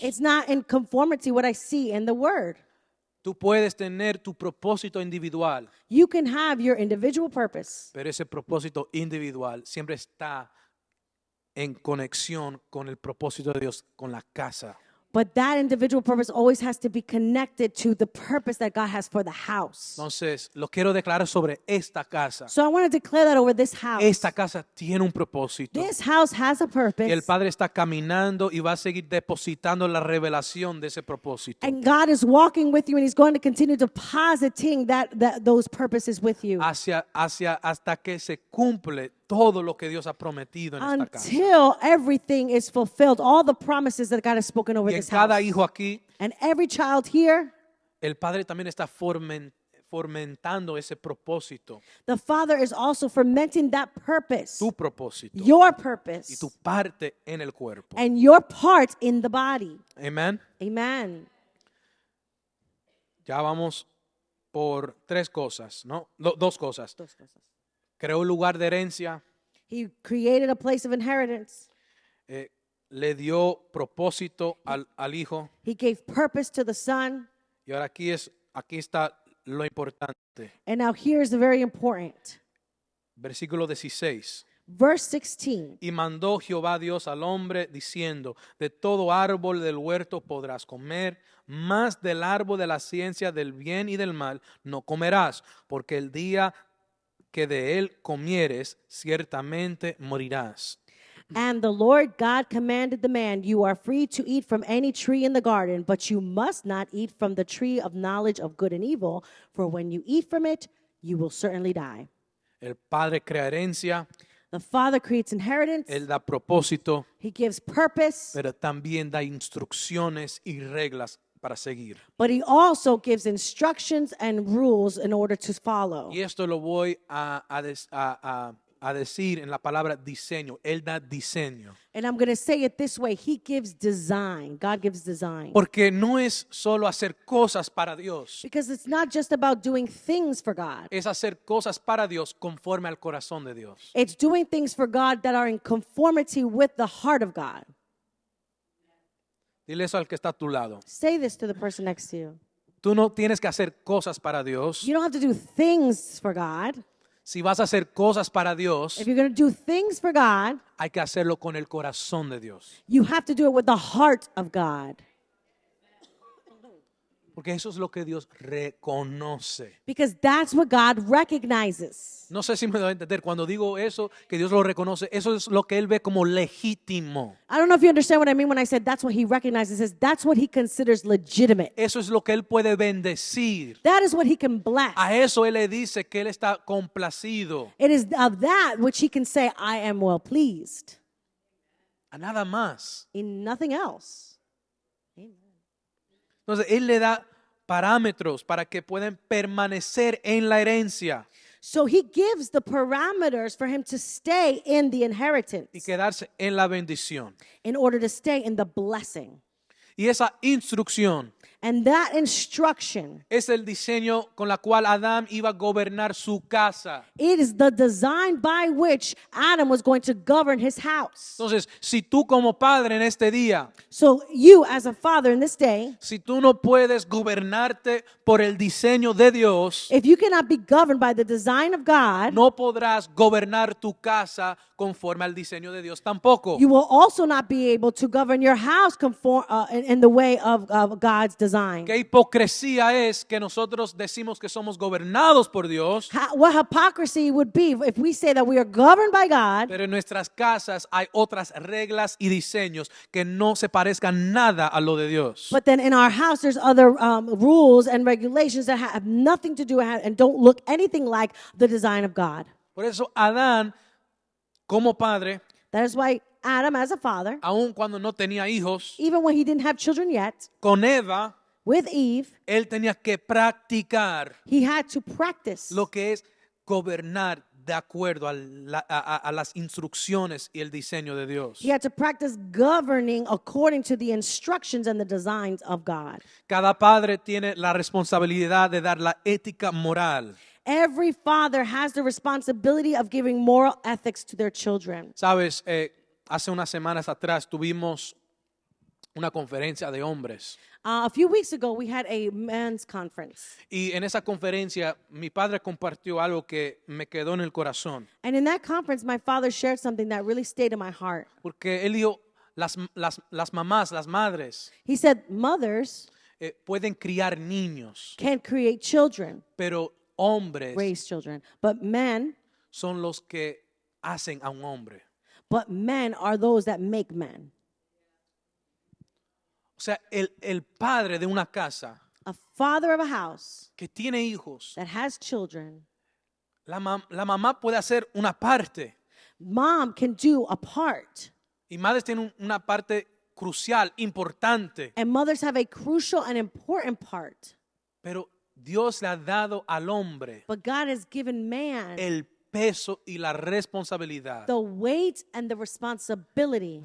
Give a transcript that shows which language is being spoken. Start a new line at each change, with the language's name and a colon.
English: It's not in conformity what I see in the word.
Spanish: Tú puedes tener tu propósito individual,
English: You can have your individual purpose,
Spanish: pero ese propósito individual siempre está en conexión con el propósito de Dios, con la casa.
English: but that individual purpose always has to be connected to the purpose that God has for the house.
Spanish: Entonces, lo quiero declarar sobre esta casa.
English: So I want to declare that over this house.
Spanish: Esta casa tiene un propósito.
English: This house has a
Spanish: Y el
English: purpose.
Spanish: Padre está caminando y va a seguir depositando la revelación de ese propósito.
English: And God is walking with you, and He's going to continue depositing those purposes with you
Spanish: Hasta que se cumple todo lo que Dios ha prometido en esta casa.
English: until everything is fulfilled, all the promises that God has spoken over
Spanish: Y en
English: this
Spanish: cada
English: house.
Spanish: hijo aquí,
English: And every child here,
Spanish: el Padre también está fomentando ese propósito,
English: the Father is also fermenting that purpose,
Spanish: tu propósito
English: your
Spanish: y
English: purpose,
Spanish: tu parte en el cuerpo.
English: and your part in the body.
Spanish: Amén.
English: Amen.
Spanish: Ya vamos por tres cosas, ¿no? Dos cosas. Dos cosas. Creó un lugar de herencia,
English: He created a place of inheritance.
Spanish: le dio propósito al hijo.
English: He gave purpose to the Son.
Spanish: Y ahora aquí está lo importante.
English: And now here's the very important.
Spanish: Versículo 16.
English: Verse 16.
Spanish: Y mandó Jehová Dios al hombre diciendo, de todo árbol del huerto podrás comer, mas del árbol de la ciencia del bien y del mal no comerás, porque el día que de él comieres, ciertamente morirás.
English: And the Lord God commanded the man, you are free to eat from any tree in the garden, but you must not eat from the tree of knowledge of good and evil, for when you eat from it, you will certainly die.
Spanish: El Padre crea herencia,
English: The Father creates inheritance.
Spanish: Él da propósito,
English: He gives purpose,
Spanish: pero también da instrucciones y reglas para seguir.
English: but He also gives instructions and rules in order to follow.
Spanish: Y esto lo voy a decir en la palabra diseño. Él da diseño.
English: And I'm going to say it this way. He gives design. God gives design.
Spanish: Porque no es solo hacer cosas para Dios.
English: Because it's not just about doing things for God.
Spanish: Es hacer cosas para Dios conforme al corazón de Dios.
English: It's doing things for God that are in conformity with the heart of God.
Spanish: Dile eso al que está a tu lado.
English: Say this to the person next to you.
Spanish: Tú no tienes que hacer cosas para Dios,
English: You don't have to do things for God,
Spanish: Si vas a hacer cosas para Dios,
English: if you're going to do things for God,
Spanish: hay que hacerlo con el corazón de Dios.
English: you have to do it with the heart of God.
Spanish: Porque eso es lo que Dios reconoce.
English: Because that's what God recognizes.
Spanish: No sé si me doy a entender. Cuando digo eso, que Dios lo reconoce, eso es lo que Él ve como legítimo.
English: I don't know if you understand what I mean when I said that's what he recognizes. That's what he considers legitimate.
Spanish: Eso es lo que Él puede bendecir.
English: That is what he can bless.
Spanish: A eso Él le dice que Él está complacido.
English: It is of that which he can say, I am well pleased.
Spanish: A nada más.
English: In nothing else.
Spanish: Entonces, Él le da parámetros para que puedan permanecer en la herencia
English: So he gives the parameters for him to stay in the inheritance
Spanish: y quedarse en la bendición.
English: in order to stay in the blessing.
Spanish: Y esa instrucción
English: And that instruction,
Spanish: es el diseño con la cual Adán iba a gobernar su casa.
English: it is the design by which Adam was going to govern his house.
Spanish: Entonces, si tú como padre en este día,
English: So you as a father in this day,
Spanish: si tú no puedes gobernarte por el diseño de Dios,
English: if you cannot be governed by the design of God,
Spanish: no podrás gobernar tu casa conforme al diseño de Dios tampoco.
English: you will also not be able to govern your house in the way of God's design.
Spanish: Qué hipocresía es que nosotros decimos que somos gobernados por Dios,
English: What hypocrisy would be if we say that we are governed by God,
Spanish: pero en nuestras casas hay otras reglas y diseños que no se parezcan nada a lo de Dios.
English: but then in our house there's other rules and regulations that have nothing to do and don't look anything like the design of God.
Spanish: Por eso Adán, como padre,
English: That is why Adam, as a father,
Spanish: aun cuando no tenía hijos,
English: even when he didn't have children yet,
Spanish: con Eva,
English: with Eve,
Spanish: él tenía que practicar
English: he had to practice
Spanish: lo que es gobernar de acuerdo a las instrucciones y el diseño de Dios.
English: He had to practice governing according to the instructions and the designs of God.
Spanish: Cada padre tiene la responsabilidad de dar la ética moral.
English: Every father has the responsibility of giving moral ethics to their children.
Spanish: Sabes, hace unas semanas atrás tuvimos una conferencia de hombres.
English: A few weeks ago, we had a men's conference.
Spanish: Y en esa conferencia mi padre compartió algo que me quedó en el corazón.
English: And in that conference, my father shared something that really stayed in my heart.
Spanish: Porque él dijo, las mamás, las madres,
English: He said, mothers
Spanish: pueden criar niños,
English: can create children,
Spanish: pero hombres
English: raise children, but men
Spanish: son los que hacen a un hombre.
English: are those that make men.
Spanish: O sea, el padre de una casa
English: A father of a house
Spanish: que tiene hijos,
English: that has children,
Spanish: la mamá puede hacer una parte
English: mom can do a part,
Spanish: y madres tienen una parte crucial, importante,
English: and mothers have a crucial and important part.
Spanish: pero Dios le ha dado al hombre
English: But God has given man
Spanish: el peso y la responsabilidad
English: the weight and the responsibility